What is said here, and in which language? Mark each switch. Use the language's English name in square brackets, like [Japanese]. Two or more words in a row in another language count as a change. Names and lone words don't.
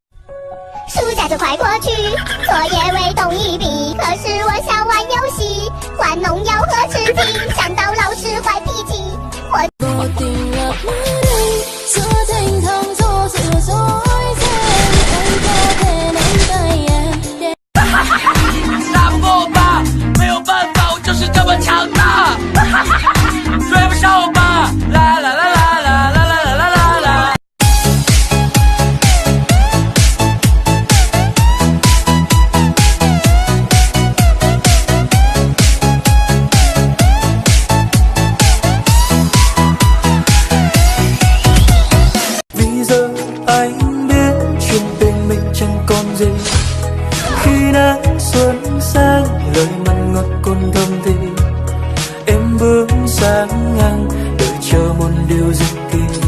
[Chinese] 暑假就快过去，作业未动一笔，可是我想玩游戏，玩农药和吃鸡，想到老师坏脾气。 [Vietnamese] Vô tình ngập nơi đây giữa thênh thang gió giữa dối ren anh có thể nắm tay em để [Chinese] 打不过我吧，没有办法，我就是这么强大，追不上我吧，啦啦啦啦啦啦啦啦啦啦。 [Vietnamese] Vì giờ anh biết chuyện tình mình chẳng còn gì, khi nắng xuân sang lời mặn ngọt còn thơm thì em bước sang ngang đợi chờ một điều gì kỳ.